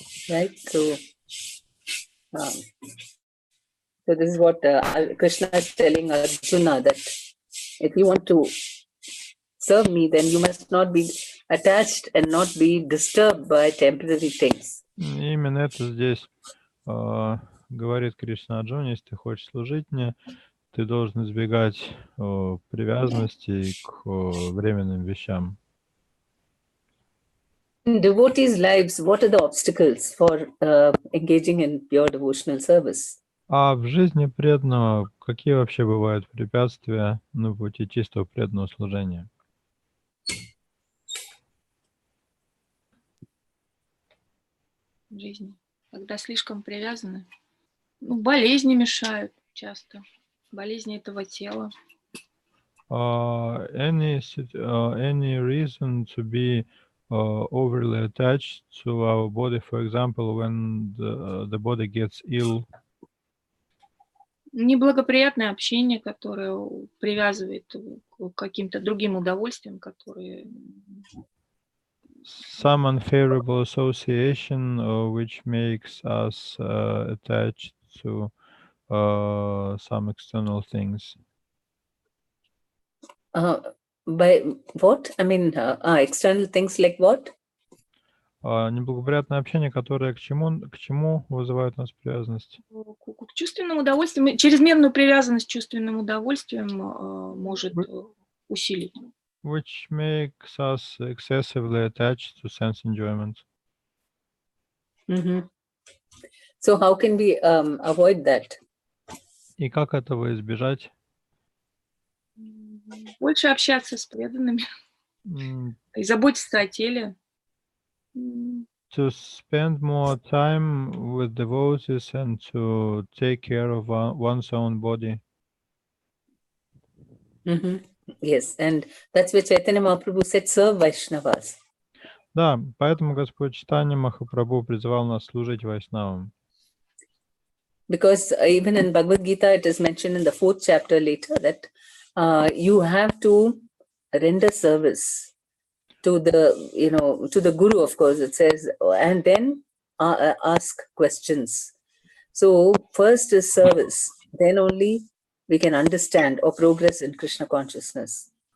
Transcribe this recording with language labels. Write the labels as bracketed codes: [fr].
[en] Right? So this is what Krishna is telling Arjuna, that if you want to serve me, then you must not be attached and not be disturbed by temporary things. [ru] И именно это здесь говорит Кришна Арджуне: если ты хочешь служить мне, ты должен избегать привязанности к временным вещам. [en] In devotees' lives, what are the obstacles for engaging in pure devotional service? [ru] А в жизни преданного какие вообще бывают препятствия на пути чистого преданного служения? В жизни, когда слишком привязаны. Болезни мешают часто. Болезни этого тела. [en] Any reason to be overly attached to our body, for example, when the body gets ill? [ru] Неблагоприятное общение, которое привязывает к каким-то другим удовольствиям, которые... [en] Some unfavorable association which makes us attached to some external things. By what? I mean, external things like what? [ru] Неблагоприятное общение, которое к чему вызывает у нас привязанность? К чувственному удовольствию. Чрезмерную привязанность к чувственным удовольствиям может усилить. [en] Which makes us excessively attached to sense enjoyment. Mm-hmm. So how can we avoid that? [ru] И как этого избежать? Больше общаться с преданными и заботиться о теле. [en] To spend more time with devotees and to take care of one's own body. Mm-hmm. Yes, and that's where Chaitanya Mahaprabhu said, serve Vaishnavas. [ru] Да, поэтому Господь Чайтанья Махапрабху призывал нас служить вайшнавам. [en] Because even in Bhagavad Gita, it is mentioned in the 4th chapter later that you have to render service to the Guru, of course, it says, and then ask questions. So first is service, then only we can understand or progress in Krishna consciousness.